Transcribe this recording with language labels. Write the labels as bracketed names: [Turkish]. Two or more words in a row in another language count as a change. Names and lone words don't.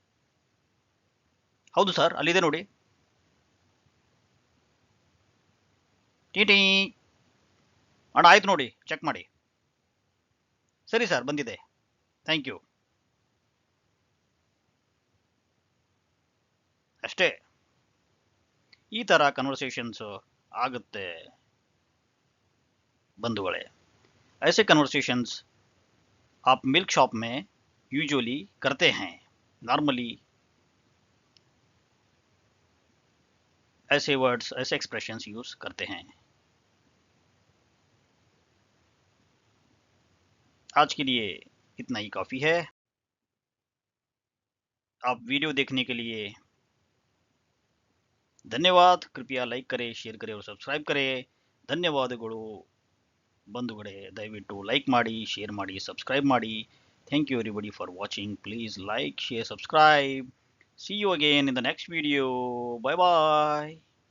[Kannada] ಹೌದು ಸರ್, ಅಲ್ಲಿದೆ ನೋಡಿ. ಟಿ ಅಣ್ಣ ಆಯ್ತು ನೋಡಿ, ಚೆಕ್ ಮಾಡಿ. ಸರಿ ಸರ್, ಬಂದಿದೆ. [English] thank you. [Kannada] ಅಷ್ಟೇ, ಈ ಥರ ಕನ್ವರ್ಸೇಷನ್ಸ್ ಆಗುತ್ತೆ बंधुगणे। [Hindi] ऐसे कन्वर्सेशंस आप [English] milk shop [Hindi] में यूजुअली करते हैं। नॉर्मली ऐसे वर्ड्स, ऐसे एक्सप्रेशंस यूज करते हैं। आज के लिए इतना ही काफ़ी है। आप वीडियो देखने के लिए धन्यवाद। कृपया लाइक करें, शेयर करें और सब्सक्राइब करें। [Kannada] ಧನ್ಯವಾದಗಳು ಬಂಧುಗಳೇ. ದಯವಿಟ್ಟು ಲೈಕ್ ಮಾಡಿ, ಶೇರ್ ಮಾಡಿ, ಸಬ್ಸ್ಕ್ರೈಬ್ ಮಾಡಿ. [English] Thank you everybody for watching. Please like, share, subscribe. See you again in the next video. Bye bye.